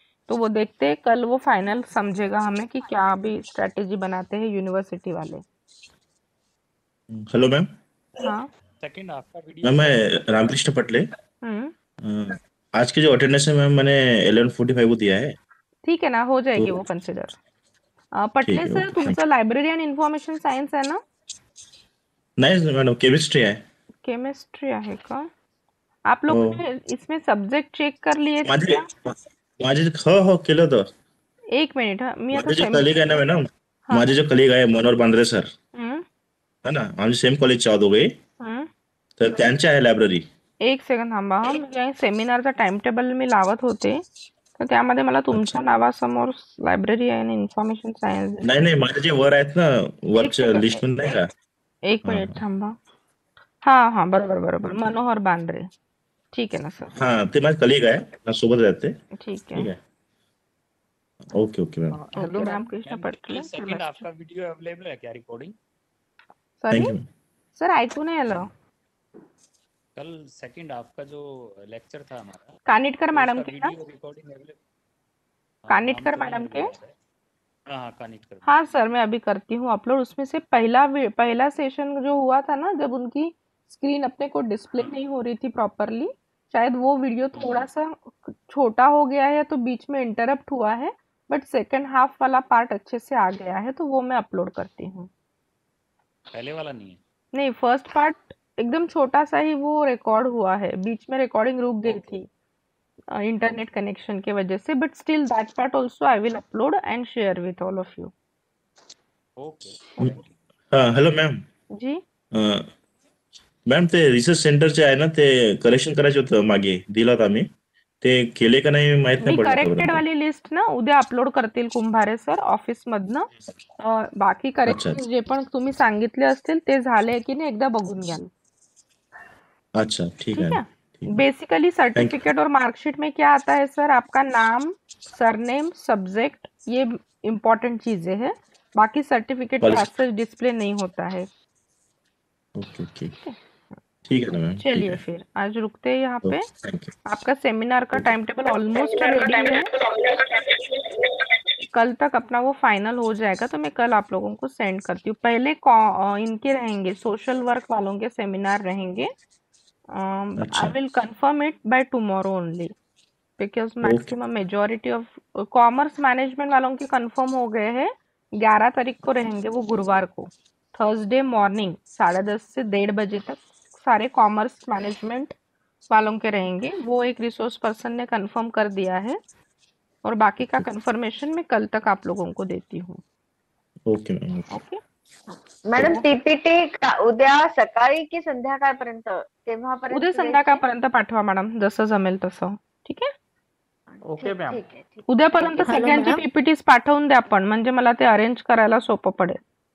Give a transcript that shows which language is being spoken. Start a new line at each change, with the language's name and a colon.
Hindi: तो वो देखते हैं, कल वो फाइनल समझेगा हमें कि क्या अभी स्ट्रेटेजी बनाते हैं यूनिवर्सिटी वाले। Hello ma'am. हाँ सेकंड आपका वीडियो मैम मैं रामकृष्ण पटले। आज के जो अटेंडेंस है मैम मैंने 11:45 को दिया है। ठीक है ना, हो जाएगी तो वो कंसिडर। पटले ठीक है, सर ओके,
Marathi: तुमचं लायब्ररी आणि इन्फॉर्मेशन सायन्स आहे ना? नाही मैडम केमिस्ट्री आहे। केमिस्ट्री आहे का?
Hindi: आप लोगों
Marathi: हो.
Hindi: ने इसमें सब्जेक्ट चेक कर लिए थे
Marathi: माझे
Hindi: क्या?
Marathi: माझे हो केलं होतं। एक मिनिट हा, मी आता माझे जो कलिग आहे ना मॅडम, माझे जो कलिग आहे मनोहर बांद्रे सर,
Hindi: है ना,
Marathi: आमचे सेम कॉलेजचे आहोत दोघे, तर त्यांची आहे लायब्ररी। एक सेकंद थांबा हा, म्हणजे सेमिनारचा टाइम टेबल मी लावत होते तर त्यामध्ये मला तुमच्या नावासमोर लायब्ररी आणि इन्फॉर्मेशन सायन्स नाही नाही माझे जे वर आहेत ना, वरच्या
English: second.
Marathi: लिस्ट मध्ये नाही का? एक मिनिट थांबा। हा हा, बरोबर बरोबर, मनोहर बांद्रे, ठीक आहे ना सर? हा, ते माझे कलिग आहे, सोबत राहते।
Hindi: ठीक ठीक
Marathi: आहे, आहे। Okay okay ma'am, okay Ramakrishna पटले
Hindi: सेकंड आपका वीडियो अवेलेबल है क्या recording?
English: sorry
Marathi: thank you ma'am. Sir ऐकू नाही आलं.
Hindi: कल सेकंड आपका जो लेक्चर था हमारा, कानिटकर मैडम के ना, video recording available? Kanitkar madam के, हाँ कानिटकर. हाँ सर मैं अभी करती हूँ अपलोड. उसमें से पहला सेशन जो हुआ था ना, जब उनकी स्क्रीन अपने को डिस्प्ले नहीं हो रही थी प्रॉपरली, शायद वो वीडियो थोड़ा सा छोटा हो गया है तो बीच में इंटरप्ट हुआ है, बट सेकंड हाफ वाला पार्ट अच्छे से आ गया है, तो वो मैं अपलोड करती हूँ. पहले वाला नहीं है? नहीं, फर्स्ट पार्ट एकदम छोटा सा ही वो रिकॉर्ड हुआ है, बीच में रिकॉर्डिंग रुक गई थी इंटरनेट कनेक्शन के वजह से,
English: But still that part also I will upload and share with all of you. Okay.
Marathi: Hello ma'am. G ma'am ते रिसर्च सेंटरचे आहे ना, ते करेक्शन करायचे होतं, मागे दिला होता आम्ही, ते केले का नाही माहित मी नाही पडलं करेक्टेड आतापर्यंत. वाली लिस्ट ना उद्या अपलोड करतील कुंभारे सर ऑफिस मधनं. बाकी करेक्शन जे पण तुम्ही सांगितले असतील ते झाले की नाही एकदा बघून घ्याल.
Hindi: अच्छा ठीक ठीक
Marathi: आहे.
Hindi: है. बेसिकली सर्टिफिकेट और मार्कशीट में क्या आता है सर, आपका नाम, सरनेम, सब्जेक्ट, ये इम्पोर्टेंट चीजें हैं. बाकी सर्टिफिकेट पे ऐसे डिस्प्ले नहीं होता है. ओके ओके ठीक है ना मैम. चलिए फिर आज रुकते हैं यहाँ पे. Thank you. आपका सेमिनार का टाइम टेबल ऑलमोस्ट रेडी है. कल तक अपना वो फाइनल हो जाएगा, तो मैं कल आप लोगों को सेंड करती हूँ. पहले इनके रहेंगे, सोशल वर्क वालों के सेमिनार रहेंगे.
English: I will confirm it by tomorrow only because maximum majority of
Hindi: commerce management वालों के कंफर्म हो गए हैं. 11 तारीख को रहेंगे वो, गुरुवार को, थर्सडे मॉर्निंग 10:30 से 1:30 बजे तक सारे कॉमर्स मैनेजमेंट वालों के रहेंगे. वो एक रिसोर्स पर्सन ने कंफर्म कर दिया है, और बाकी का कंफर्मेशन मैं कल तक आप लोगों को देती हूँ.
Marathi: Okay ma'am. Okay madam PPT उद्या सकाळी की संध्याकाळपर्यंत, तेव्हापर्यंत? उद्या संध्याकाळपर्यंत पाठवा मॅडम, जसं जमेल तसं. ठीक आहे. Okay ma'am. उद्यापर्यंत सगळ्यांची पीपीटीज पाठवून द्या आपण, म्हणजे मला ते अरेंज करायला सोपं पडेल.